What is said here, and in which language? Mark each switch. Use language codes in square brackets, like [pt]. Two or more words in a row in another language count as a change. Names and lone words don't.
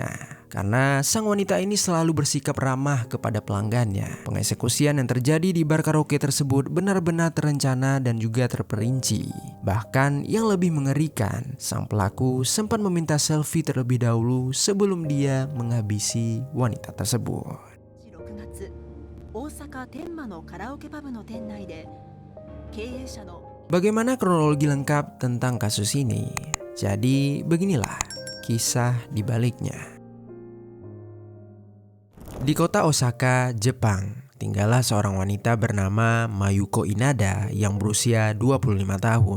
[id] Karena sang wanita ini selalu bersikap ramah kepada pelanggannya. Pengeksekusian yang terjadi di bar karaoke tersebut benar-benar terencana dan juga terperinci. Bahkan yang lebih mengerikan, sang pelaku sempat meminta selfie terlebih dahulu sebelum dia menghabisi wanita tersebut. [ja] 6 月、大阪天満のカラオケパブの店内で経営者の [id] Bagaimana kronologi lengkap tentang kasus ini? Jadi beginilah kisah di baliknya. Di kota Osaka, Jepang, tinggallah seorang wanita bernama Mayuko Inada yang berusia 25 tahun.